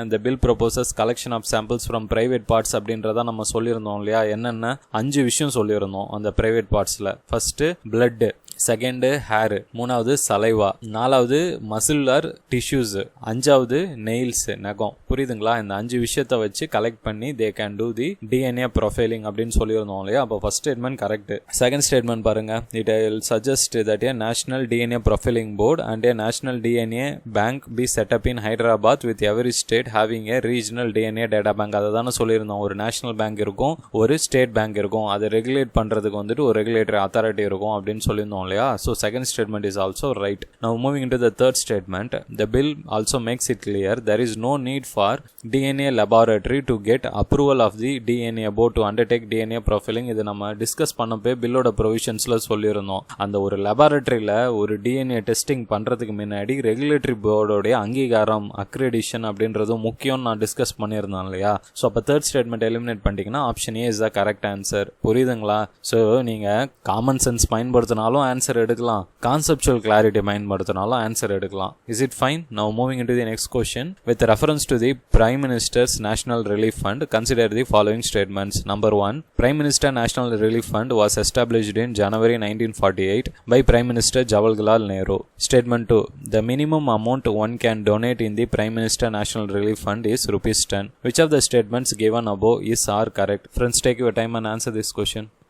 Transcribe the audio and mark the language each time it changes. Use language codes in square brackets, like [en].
[ta] இந்த bill proposes collection of samples from private parts அப்படின்றத நம்ம சொல்லியிருந்தோம் இல்லையா. என்னென்ன 5 விஷயம் சொல்லியிருந்தோம் அந்த private பார்ட்ஸ்ல. First blood, second hair, மூணாவது சலைவா, நாலாவது மசிலுலர் டிஷ்யூஸ், அஞ்சாவது நெயில்ஸ் நகம். புரியுதுங்களா? இந்த 5 விஷயத்தை வச்சு கலெக்ட் பண்ணி [en] they can do the DNA profiling [ta] அப்படின்னு சொல்லியிருந்தோம் இல்லையா? அப்போ first statement correct. Second statement பாருங்க, [en] It will suggest that a national DNA profiling board and a national DNA bank be set up in Hyderabad with every state having a regional DNA data bank. [ta] அதை தானே சொல்லியிருந்தோம். ஒரு national bank இருக்கும், ஒரு state bank இருக்கும், அதை regulate பண்றதுக்கு வந்துட்டு ஒரு ரெகுலேட்டரி அத்தாரிட்டி இருக்கும் அப்படின்னு சொல்லியிருந்தோம் இல்லையா? [en] So second statement is also right. Now moving into the third statement, the bill also makes it clear there is no need for DNA laboratory to get approval of the DNA board to undertake DNA profiling. [ta] இது நம்ம discuss பண்ணப்போ பில்லோட ப்ரொவிஷன்ஸ்ல சொல்லியிருந்தோம். அந்த ஒரு லெபார்டரியில ஒரு DNA testing பண்றதுக்கு முன்னாடி regulatory போர்டோடைய அங்கீகாரம், அக்ரெடிஷன் அப்படின்றது முக்கியம் நான் டிஸ்கஸ் பண்ணியிருந்தேன் இல்லையா? ஸோ அப்போ தேர்ட் ஸ்டேட்மெண்ட் எலிமினேட் பண்ணிட்டீங்கன்னா [en] Option A is the correct answer. [ta] புரியுதுங்களா? ஸோ நீங்க காமன் சென்ஸ் பயன்படுத்தினாலும் ஆன்சர் எடுக்கலாம், கான்செப்சுவல் கிளாரிட்டி பயன்படுத்தினாலும் ஆன்சர் எடுக்கலாம். [en] Is it fine? Now moving into the next question. With reference to the prime minister's national relief fund, consider the following statements. Number 1, prime minister national relief fund was established in January 1948 by Prime Minister Jawaharlal Nehru. Statement 2, the minimum amount one can donate in the Prime Minister National Relief Fund is ₹10. Which of the statements given above is are correct? Friends, take your time and answer this question.